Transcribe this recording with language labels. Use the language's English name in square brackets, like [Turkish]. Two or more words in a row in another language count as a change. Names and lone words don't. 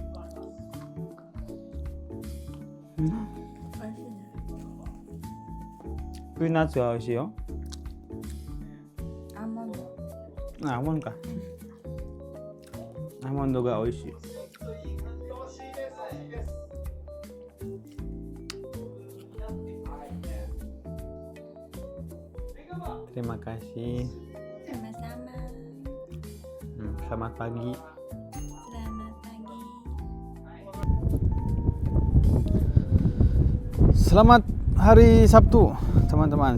[Japanese] Peanuts が美味しいよ。アーモンド。アーモンドか。アーモンドが美味しい。 [Indonesian] Terima kasih. Sama-sama. Selamat pagi. Selamat pagi. Selamat hari Sabtu, teman-teman.